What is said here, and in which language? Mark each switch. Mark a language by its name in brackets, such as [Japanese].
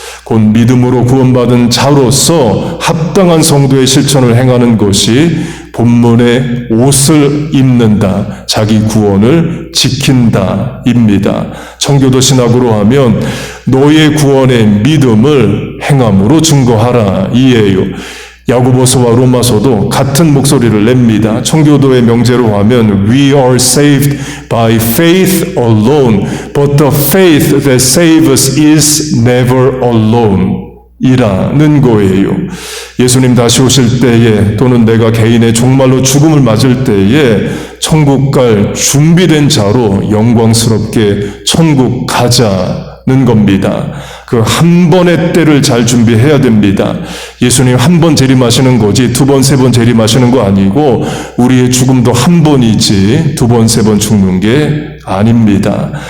[Korean] 곧 믿음으로 구원받은 자로서 합당한 성도의 실천을 행하는 것이 본문의 옷을 입는다, 자기 구원을 지킨다 입니다. 청교도 신학으로 하면 너의 구원의 믿음을 행함으로 증거하라 이에요. 야고보서와 로마서도 같은 목소리를 냅니다. 청교도의 명제로 하면 [English] We are saved by faith alone, but the faith that saves us is never alone. [Korean] 이라는 거예요. 예수님 다시 오실 때에 또는 내가 개인의 종말로 죽음을 맞을 때에 천국 갈 준비된 자로 영광스럽게 천국 가자는 겁니다. 그 한 번의 때를 잘 준비해야 됩니다. 예수님 한 번 재림하시는 거지 두 번, 세 번 재림하시는 거 아니고 우리의 죽음도 한 번이지 두 번, 세 번 죽는 게 아닙니다.